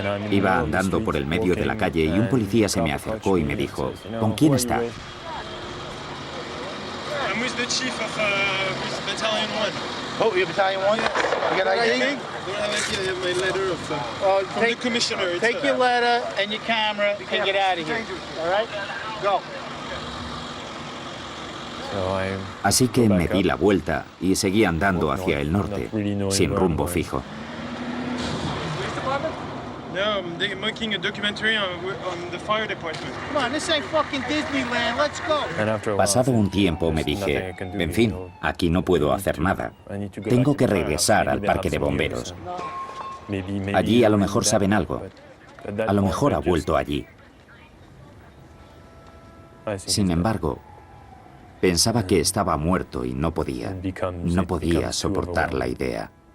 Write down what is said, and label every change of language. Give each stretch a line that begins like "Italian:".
Spanish: Iba andando por el medio de la calle y un policía se me acercó y me dijo, ¿con quién está?
English: I'm with the chief of Battalion 1. Oh, you're Battalion 1? You got ID? I don't have ID. I have my letter from the commissioner. Take your letter and your camera and get out of here. All right? Go.
Spanish: Así que me di la vuelta y seguí andando hacia el norte, sin rumbo fijo.
English: No, they're making a documentary on the fire department. Come on, this ain't fucking Disneyland. Let's go.
Spanish: Pasado un tiempo me dije, en fin, aquí no puedo hacer nada. Tengo que regresar al parque de bomberos. Allí a lo mejor saben algo. A lo mejor ha vuelto allí. Sin embargo, pensaba que estaba muerto y no podía soportar la idea.